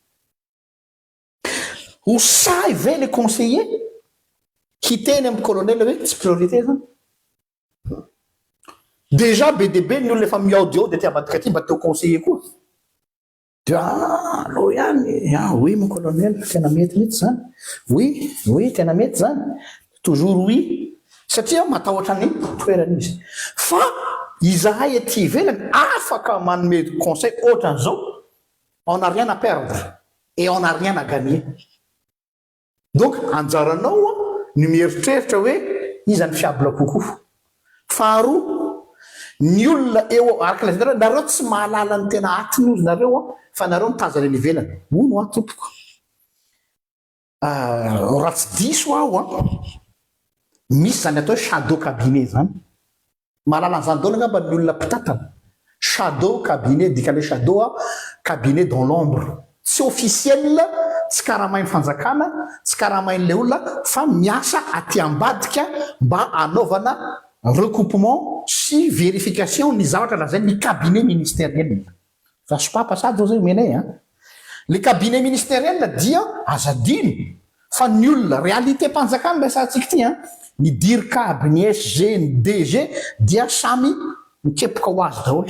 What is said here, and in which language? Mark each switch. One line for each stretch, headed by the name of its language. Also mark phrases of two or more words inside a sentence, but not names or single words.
Malagasy: ho say ve
French: le conseiller
Malagasy: hiteny amin'ny colonel hoe tsy priorité zany déjà be debe ny olona efa miaodio dia tiavadika aty mba teo conseiller koa dia alo ihany
French: oui mon colonel
Malagasy: tena mety mihitsy zany oui tena mety zany
French: toujours oui
Malagasy: satria matahotra ny toerana izy fa izahay ety ivelany afaka manome conseil ohatran'izao
French: on n'a rien à perdre et on n'a rien à gagner.
Malagasy: Donc anjaranao ny mieritreritra hoe iza ny fiabla kokoa. Faharoa, ny olona eo araka nareo tsy mahalala ny tena atiny ozy nareo fa nareo mitazana ny ivelany. Ono tompoko. Raha tsy diso aho misy zany atao
English: shadow cabinet
Malagasy: zany. Mahalala an'izany daholo angamba ny olona mpitatana.
English: Shadow cabinet, dikale shadow cabinet
French: dans l'ombre.
Malagasy: Tsy officiel, tsy karamain'ny fanjakana, tsy karamain'le olona fa miasa aty ambadika mba anaovana recoupement sy vérification ny zavatra lazainy ny
French: cabinet ministériel.
Malagasy: Fa sopapa sady zao zay menay
French: le cabinet ministériel
Malagasy: dia azadino fa ny olona réalité mpanjakana resantsika ty ny DIRCAB, ny SG, ny DG dia samy mikepoka ho azy daholo.